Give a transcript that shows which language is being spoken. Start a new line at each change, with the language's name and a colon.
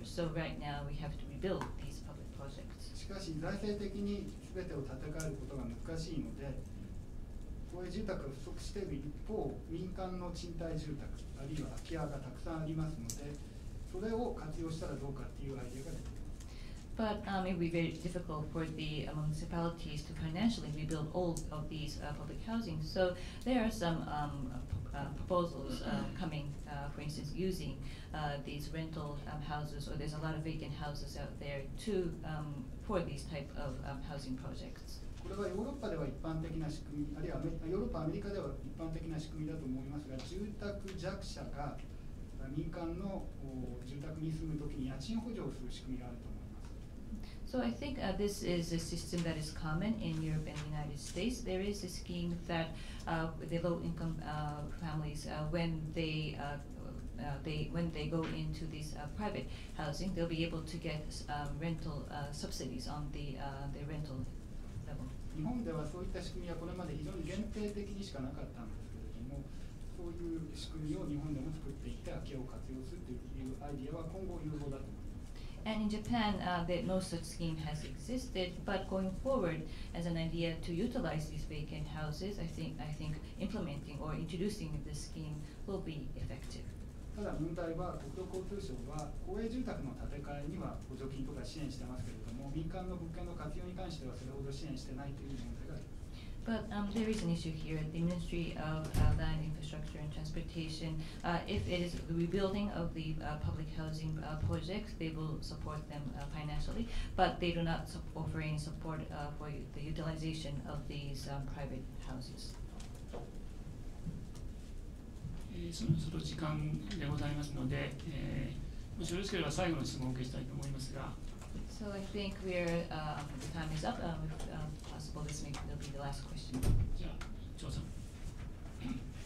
English: So right now, we have to rebuild these public projects.
Japanese: しかし財政的に全てを建て替えることが難しいので、公営住宅が不足している一方、民間の賃貸住宅あるいは空き家がたくさんありますので、それを活用したらどうかっていうアイデアが出てきます。
English: But it would be very difficult for the municipalities to financially rebuild all of these public housing. So there are some proposals coming, for instance, using these rental houses, or there's a lot of vacant houses out there to for these type of housing projects.
Japanese: これはヨーロッパでは一般的な仕組み、あるいはヨーロッパ、アメリカでは一般的な仕組みだと思いますが、住宅弱者が民間の住宅に住むときに家賃補助をする仕組みがあると思います。
English: So I think this is a system that is common in Europe and the United States. There is a scheme that the low-income families, when they go into this private housing, they'll be able to get rental subsidies on the rental level.
Japanese: 日本ではそういった仕組みはこれまで非常に限定的にしかなかったんですけれども、そういう仕組みを日本でも作っていって空き家を活用するというアイディアは今後有効だと思います。
English: And in Japan, no such scheme has existed. But going forward, as an idea to utilize these vacant houses, I think implementing or introducing this scheme will be effective.
Japanese: ただ問題は国土交通省は公営住宅の建て替えには補助金とか支援してますけれども、民間の物件の活用に関してはそれほど支援してないという問題があります。
English: But there is an issue here. The Ministry of Land, Infrastructure and Transportation, if it is the rebuilding of the public housing projects, they will support them financially, but they do not offer any support for the utilization of these private houses.
Japanese: そろそろ時間でございますので、もしよろしければ最後の質問をお受けしたいと思いますが。
English: So I think the time is up. If possible, this will be the last question.
Japanese: じゃあ、張さん。